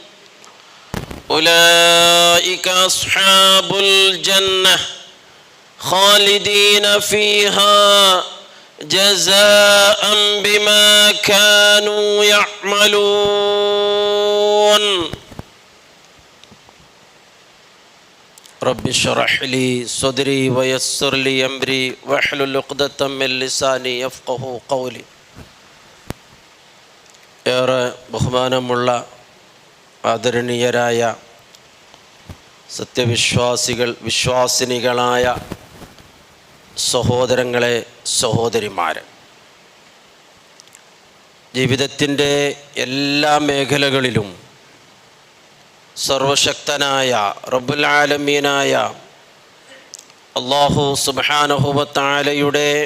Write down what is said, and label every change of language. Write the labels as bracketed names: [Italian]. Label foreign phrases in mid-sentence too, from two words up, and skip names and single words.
[Arabic] أولئك أصحاب الجنة خالدين فيها جزاء بما كانوا يعملون. رب اشرح لي صدري ويسر لي أمري واحلل عقدة من لساني يفقهوا قولي. [Malayalam] ഏറെ ബഹുമാനമുള്ള ആദരണീയരായ വിശ്വാസിനികളായ സഹോദരങ്ങളെ, സഹോദരിമാരെ, ജീവിതത്തിൻ്റെ എല്ലാ മേഖലകളിലും സർവശക്തനായ [Arabic] رب العالمين [Malayalam] അല്ലാഹു [Arabic] سبحانه وتعالى